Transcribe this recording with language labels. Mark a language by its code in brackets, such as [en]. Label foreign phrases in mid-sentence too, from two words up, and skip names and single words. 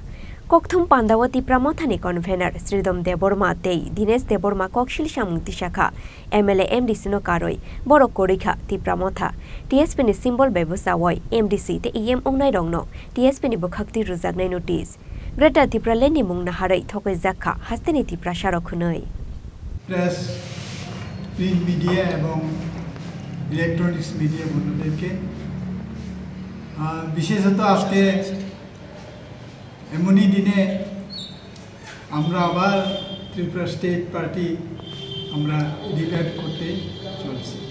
[trp] Kokthum Pandawa Tipra Mothani convener Sridom Deborma Tei Dines Deborma Kokshil Shamung Tishaka MLA MDC no Karoi Boro Korikha Tipra Motha TSP ni symbol Bebusawoi MDC te EM Ongnai Rongno TSP ni Bukhakti Ruzagnai Notice Greater Tipraland ni Mungna Harai Thokoi Zakha Hastini Tipra Sharokhunoi [en] Press print media [bn] এবং [en] electronics media [bn] বন্ধুদেরকে বিশেষত আজকে এমনই দিনে আমরা আবার ত্রিপুরা স্টেট পার্টি আমরা ডিবেট করতে চলছি